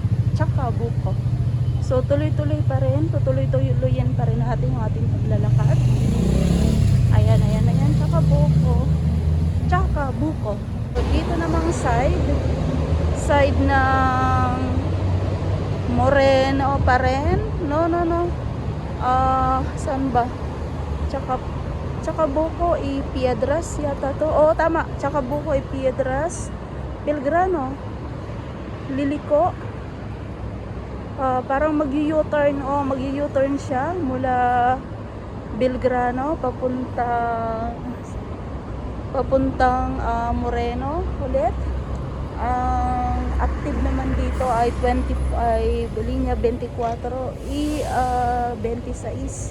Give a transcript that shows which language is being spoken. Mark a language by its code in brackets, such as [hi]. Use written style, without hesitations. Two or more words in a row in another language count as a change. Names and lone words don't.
[tl] So, tuloy-tuloy pa rin, tutuloy-tuloyin pa rin natin yung ating paglalakad. Ayan, Chacabuco. So, dito namang side ng Moreno pa rin. No. Saan ba? Chacabuco y Piedras yata to. Oh, tama. Chacabuco y Piedras. Belgrano. Liliko. Parang mag-u-turn siya mula Belgrano papuntang Moreno ulit. Ang active naman dito ay linya 24 y 26.